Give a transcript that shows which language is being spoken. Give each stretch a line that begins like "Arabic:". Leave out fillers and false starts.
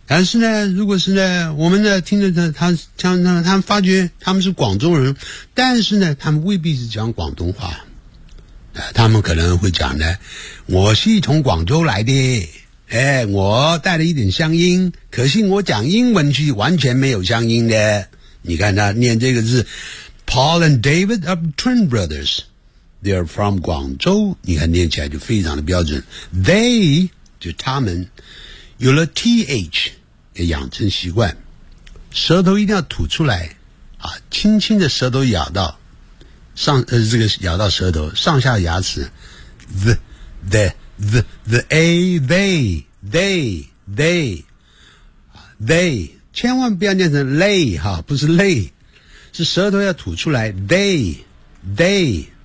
Chinese: 但是呢，如果是呢，我们呢听着他们发觉他们是广州人，但是呢，他们未必是讲广东话，他们可能会讲呢，我是从广州来的，哎，我带了一点乡音，可是我讲英文去完全没有乡音的。
English: 你看他念这个字，Paul and David are twin brothers。 They are from 广州，你看念起来就非常的标准。
Chinese: They 就他们有了 TH 也养成习惯，舌头一定要吐出来啊，轻轻的舌头咬到上这个咬到舌头上下牙齿 they 千万不要念成 lay 哈，不是 lay， 是舌头要吐出来 they。